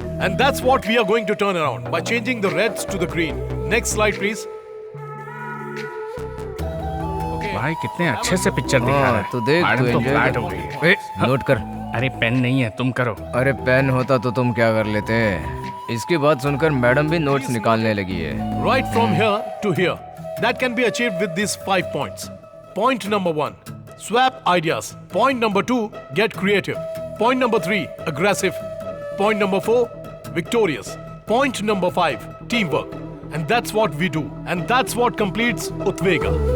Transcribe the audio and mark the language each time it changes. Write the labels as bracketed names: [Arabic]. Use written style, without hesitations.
[English] And that's what we are going to turn around by changing the reds to the green. Next slide, please. [Hindi] भाई कितने अच्छे से picture दिखा रहा है। तो देख, मैडम तू तो [English] enjoy [Hindi] फ्लैट कर। हो गई है। ए, नोट कर। अरे पेन नहीं है, तुम करो। अरे पेन होता तो तुम क्या कर लेते? इसकी बात सुनकर मैडम भी नोट्स निकालने लगी है। [English] Right from here to here. That can be achieved with these 5 points. Point number 1, swap ideas. Point number 2, get creative. Point number 3, aggressive. Point number 4, victorious. Point number 5, teamwork. And that's what we do. And that's what completes Utvega.